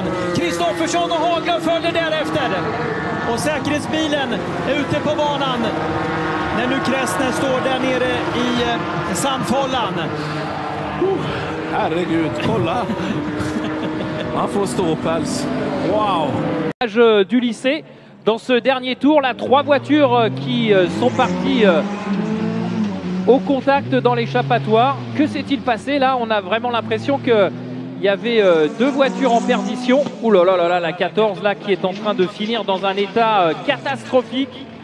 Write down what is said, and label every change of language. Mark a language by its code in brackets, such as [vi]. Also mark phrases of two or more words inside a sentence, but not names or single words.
[sv] Kristoffersson och Haglöf följer därefter. Och säkerhetsbilen är ute på banan. När nu Kressner står där nere i sandfållan. Herregud, kolla. Man får ståpäls. Wow. Du lycée. [fr] Dans ce dernier tour, là, 3 voitures qui sont parties au contact dans l'échappatoire. Que s'est-il passé là? On a vraiment l'impression qu'il y avait 2 voitures en perdition. Ouh là là là là, la 14 là qui est en train de finir dans un état catastrophique.